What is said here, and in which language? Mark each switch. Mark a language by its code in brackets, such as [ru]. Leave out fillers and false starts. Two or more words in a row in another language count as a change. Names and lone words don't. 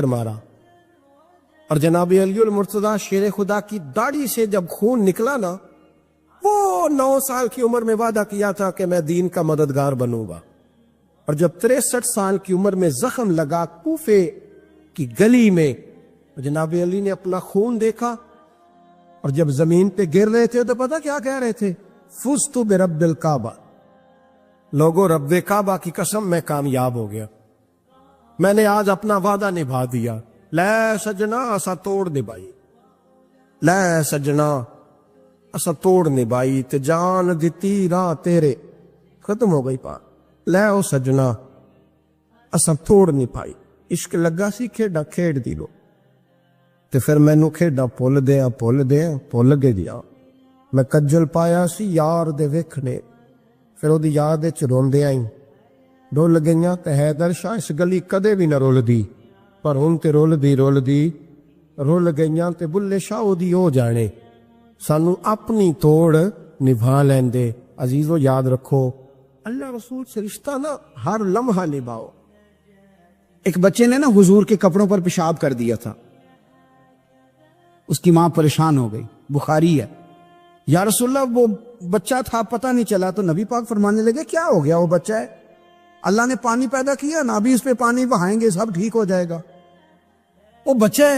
[ur] مارا، اور جناب علی المرتضیٰ شیر خدا کی داڑھی سے جب خون نکلا نا، وہ 9 سال کی عمر میں وعدہ کیا تھا کہ میں دین کا مددگار بنوں گا، اور جب 63 سال کی عمر میں زخم لگا کوفے کی گلی میں، جناب علی نے اپنا خون دیکھا، اور جب زمین پہ گر رہے تھے تو پتہ کیا کہہ رہے تھے؟ [ar] فزت برب الکعبہ، [ur] لوگو رب کعبہ کی قسم میں کامیاب ہو گیا، میں نے آج اپنا وعدہ نبھا دیا، [pa] لے سجنا اسا توڑ نبھائی، لے سجنا اسا توڑ نبھائی، تے جان دیتی راہ تیرے، ختم ہو گئی پار، لے او سجنا اسا توڑ نہیں پائی، عشق لگا سی کھیڈا کھیڑ دی لو، تے پھر مینوں کھیڈا بھول گئے دیا، میں کجل پایا سی یار دے ویکھنے، پھر وہ دی یاد وچ روندے آئی، ڈول گئیاں تے حیدر شاہ اس گلی کدے بھی نہ رول دی، پر ہن تے رول دی گئیاں تے بلے شاہ دی ہو جانے، سانو اپنی توڑ نبھا لیندے۔ [ur] عزیزو یاد رکھو اللہ رسول سے رشتہ نا ہر لمحہ نبھاؤ۔ ایک بچے نے نا حضور کے کپڑوں پر پیشاب کر دیا تھا، اس کی ماں پریشان ہو گئی، بخاری ہے، [ar] یا رسول اللہ [ur] وہ بچہ تھا پتہ نہیں چلا، تو نبی پاک فرمانے لگے کیا ہو گیا، وہ بچہ ہے، اللہ نے پانی پیدا کیا نا، ابھی اس پہ پانی بہائیں گے سب ٹھیک ہو جائے گا، وہ بچہ ہے۔